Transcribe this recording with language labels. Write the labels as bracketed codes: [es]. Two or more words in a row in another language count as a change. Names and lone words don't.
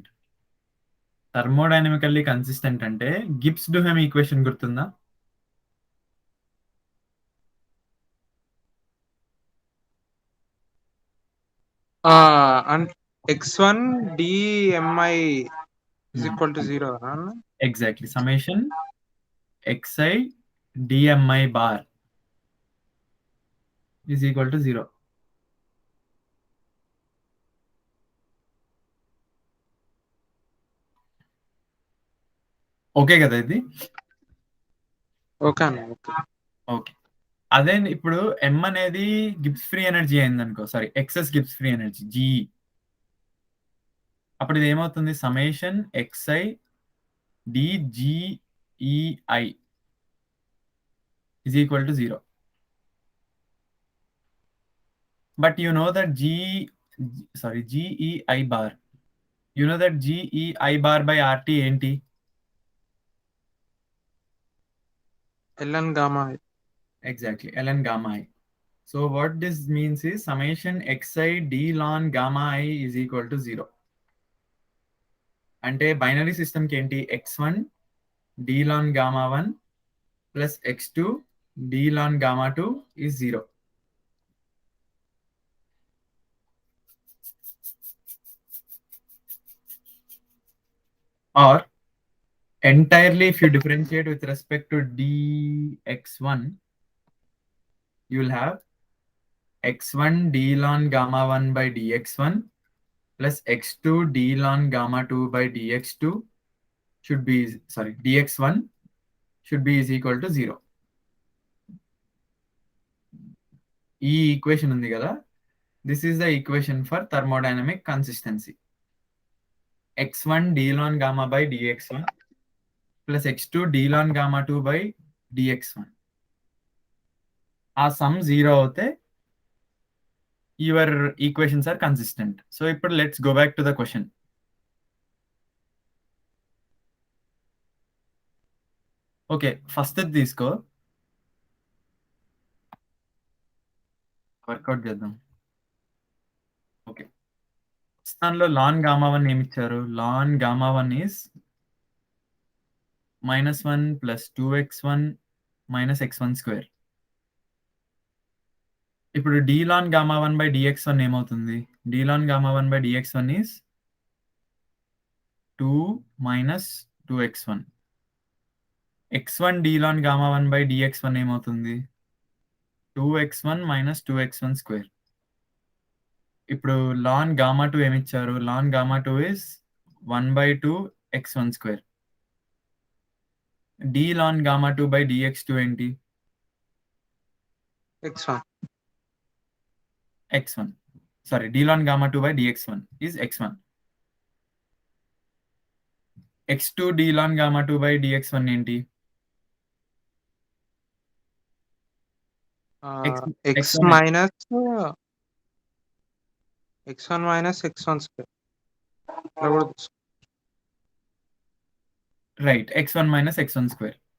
[en] thermodynamically consistent [te] అంటే గిబ్స్ డుహెమ్ ఈక్వేషన్ గుర్తుందా? [en] అండ్ x1 dmi is equal to 0 అన్న? exactly. summation xi dmi bar is equal to 0. [te] ఓకే కదా ఇది? ఓకే అన్న, ఓకే. ఓకే. అదే ఇప్పుడు m అనేది [en] Gibbs free energy [te] అయిందనుకో, సారీ [en] excess Gibbs free energy GE, [te] అప్పుడు ఇది ఏమవుతుంది? [en] సమ్మేషన్ xi dgei is equal to 0. But you know that GEI bar. You know that GEI bar by RT ఏంటి? ln gamma i. Exactly, ln gamma i. So what this means is summation xi d ln gamma i is equal to 0. [te] అంటే బైనరీ సిస్టమ్కి ఏంటి? [en] x1 d ln gamma 1 plus x2 d ln gamma 2 is 0. Or entirely if you differentiate with respect to dx1, you will have x1 d ln gamma 1 by dx1 plus x2 d ln gamma 2 by dx2 should be, sorry, dx1 should be is equal to 0. [te] ఈ ఈక్వేషన్ ఉంది కదా, [en] this is the equation for thermodynamic consistency. x1 d ln gamma by dx1 plus x2 d ln gamma 2 by dx1. [te] ఆ సమ్ 0 అవుతే [en] your equations are consistent. [te] సో ఇప్పుడు [en] let's go back to the question. [te] ఓకే, ఫస్ట్ తీసుకో, వర్కౌట్ చేద్దాం. ఓకే, దానిలో [en] ln gamma 1 [te] ఏమి ఇచ్చారు? [en] ln gamma 1 is -1 plus 2x1 minus x1 స్క్వేర్. ఇప్పుడు d ln gamma 1 by dx1 ఏమవుతుంది? d ln gamma 1 by dx1 ఈస్ 2 minus 2x1. x1 d ln gamma 1 by dx1 ఏమవుతుంది? 2x1 minus 2x1 స్క్వేర్. [te] ఇప్పుడు [en] ln gamma 2 [te] ఏమి ఇచ్చారు? [en] ln gamma 2 is 1/2 x1 స్క్వేర్. d ln gamma 2 by dx2 ఏంటి? x1. x1. Sorry, d ln gamma 2 by dx1 is x1. x2 d ln gamma 2 by dx1 ఏంటి? x x1 minus x1 minus x1 square. [te] ఇలా కూడా తీసుకో. [en] రైట్, x1 మైనస్ x1 స్క్వేర్.